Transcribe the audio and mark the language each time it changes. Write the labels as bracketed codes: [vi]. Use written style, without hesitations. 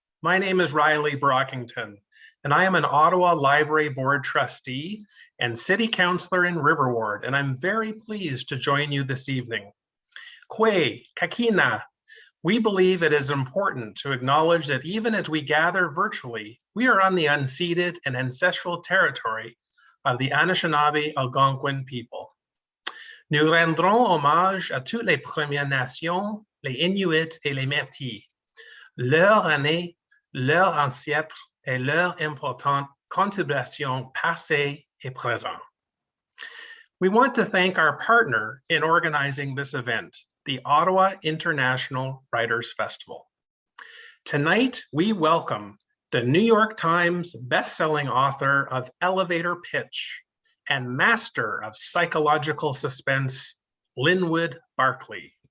[en] My name is Riley Brockington, and I am an Ottawa Library Board trustee and city councillor in River Ward, and I'm very pleased to join you this evening. [alq] Kwe, kakina. [en] We believe it is important to acknowledge that even as we gather virtually, we are on the unceded and ancestral territory of the Anishinaabe Algonquin people. [fr] Nous rendrons hommage à toutes les Premières Nations, les Inuits et les Métis, leurs années, leurs ancêtres et leurs importantes contributions passées et présentes. [en] We want to thank our partner in organizing this event, the Ottawa International Writers Festival. Tonight, we welcome the New York Times bestselling author of Elevator Pitch and master of psychological suspense, Linwood Barclay.